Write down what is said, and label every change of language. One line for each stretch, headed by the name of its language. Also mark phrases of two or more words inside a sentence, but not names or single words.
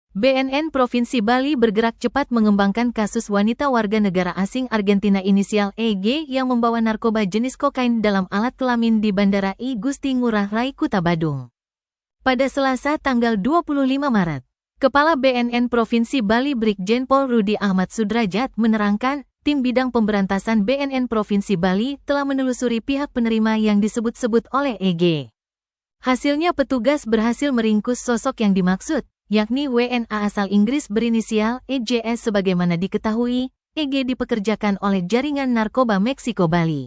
Indonesian: BNN Provinsi Bali bergerak cepat mengembangkan kasus wanita warga negara asing Argentina inisial EG yang membawa narkoba jenis kokain dalam alat kelamin di Bandara I Gusti Ngurah Rai, Kuta Badung. Pada Selasa tanggal 25 Maret, Kepala BNN Provinsi Bali Brigjen Pol Rudi Ahmad Sudrajat menerangkan, tim bidang pemberantasan BNN Provinsi Bali telah menelusuri pihak penerima yang disebut-sebut oleh EG. Hasilnya petugas berhasil meringkus sosok yang dimaksud, yakni WNA asal Inggris berinisial EJS. Sebagaimana diketahui, EG dipekerjakan oleh jaringan narkoba Meksiko Bali.